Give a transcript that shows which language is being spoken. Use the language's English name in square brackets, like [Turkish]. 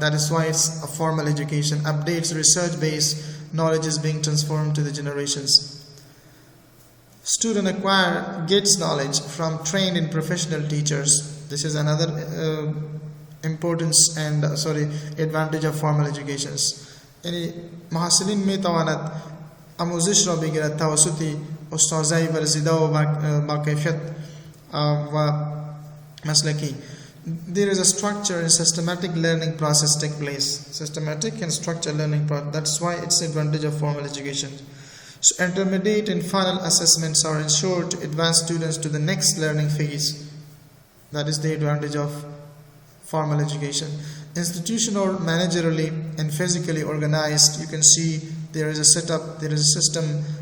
[English] That is why it's a formal education. Updates, research-based knowledge is being transformed to the generations. Student gets knowledge from trained and professional teachers. This is another importance and advantage of formal educations. [Persian] یعنی محصلین میتواند آموزش را بگیرد توسط استادای ورزیده و با کیفیت و مسلکی. [English] there is a structure and systematic learning process take place. Systematic and structured learning process. That's why it's the advantage of formal education. So intermediate and final assessments are ensured to advance students to the next learning phase. That is the advantage of formal education. Institutional, managerially and physically organized. You can see there is a setup, there is a system.